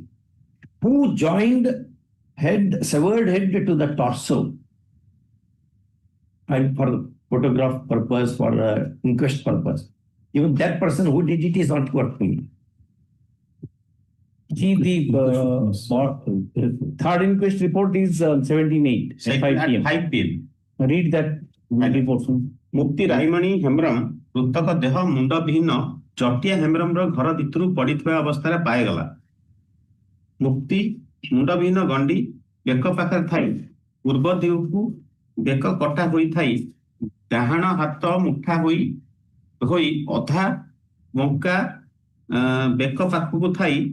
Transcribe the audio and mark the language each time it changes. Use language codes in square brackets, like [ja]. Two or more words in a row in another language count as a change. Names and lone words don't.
[en] Who joined severed head to the torso, and for photograph purpose, for inquest purpose. Even that person who did it is not working. See, the third inquest report is 17.8 at 5 p.m. 5 p.m. Read that report. [or] ମୁକ୍ତି ରାଇମଣି ହେମ୍ବ୍ରମ ମୃତକ ଦେହ ମୁଣ୍ଡ ବିହୀନ ଚଟିଆ ହେମ୍ବ୍ରମର ଘର ଭିତରୁ ପଡିଥିବା ଅବସ୍ଥାରେ ପାଇଗଲା। ମୁକ୍ତି ମୁଣ୍ଡ ବିହୀନ ଗଣ୍ଡି ବେକ ପାଖରେ ଥାଇ ପୂର୍ବ ଦିଗକୁ ବେକ କଟା ହୋଇଥାଇ ଡାହାଣ ହାତ ମୁଠା ହୋଇ ଅଧା ବଙ୍କା ବେକ ପାଖକୁ ଥାଇ